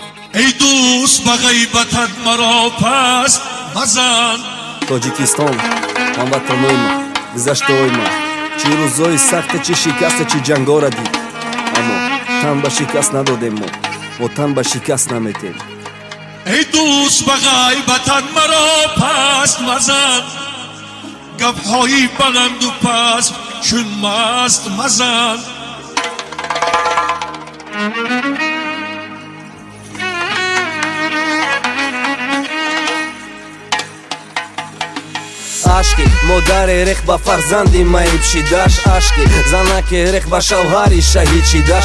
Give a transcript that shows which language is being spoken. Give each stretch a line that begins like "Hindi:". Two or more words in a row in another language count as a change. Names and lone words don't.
Persian: ای دوست به غیبتت مرا پس مزن.
Tajik: Тоҷикистон ҳамватанои ман, гузаштаҳои ман, чӣ рӯзҳои сахте, чӣ шикасте, чӣ ҷангора дид. аммо тан ба шикаст надодем, мо тан ба шикаст наметем.
Persian: ای دوست به غیبتت مرا پس مزن. گپ‌های بلند و پست چون مست مزن.
Tajik: ашки модаре рех ба фарзанди маиб шидаш, ашки занаке рех ба шавҳари шаҳид шидаш.